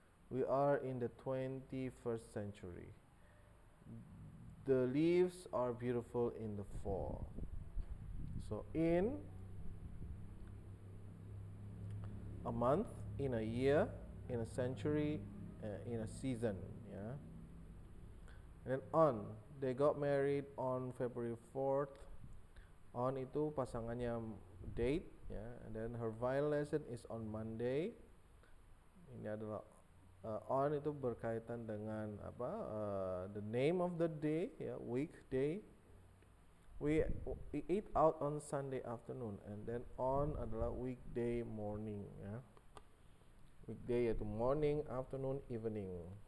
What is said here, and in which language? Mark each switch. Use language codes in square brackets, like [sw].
[en] We are in the 21st century. The leaves are beautiful in the fall. So in a month, in a year, in a century, in a season ya. And then on, they got married on February 4th. [id] On itu pasangannya date ya. [en] And then her violin lesson is on Monday. [id] Ini adalah on itu berkaitan dengan apa? [en] The name of the day ya, weekday. We eat out on Sunday afternoon, and then on adalah weekday morning ya. Weekday yaitu morning, afternoon, evening.